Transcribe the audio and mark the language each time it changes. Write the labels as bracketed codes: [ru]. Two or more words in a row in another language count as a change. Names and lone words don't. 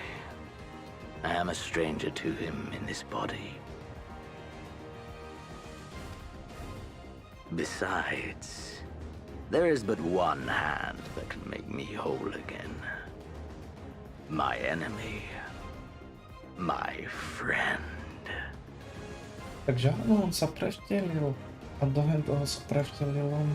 [en] I am a stranger to him in this body. Besides, there is but one hand that can make me whole again. My enemy. My friend. [sk] Takže áno, on sa prevtelil. A dohen toho sa prevtelil on.